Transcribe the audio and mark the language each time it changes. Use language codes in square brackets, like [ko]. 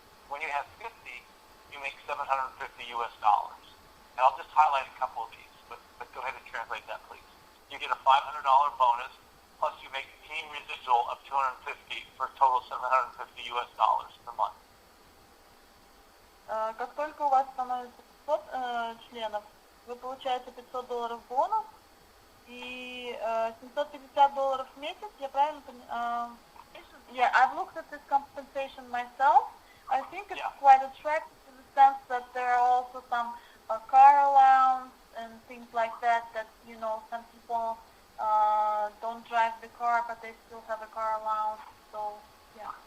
[en] When you have 50, you make $750 US. And I'll just highlight a couple of these, but go ahead and translate that, please. You get a $500 bonus, plus you make team residual of $250 for a total $750 US per month. [ru] Как только у вас становится 500 членов, вы получаете $500 бонус и $750 в месяц, я правильно понимаю? [en] Yeah, I've looked at this compensation myself. I think it's quite attractive in the sense that there are also some car allowance and things like that, you know, some people don't drive the car, but they still have a car allowance, so, yeah.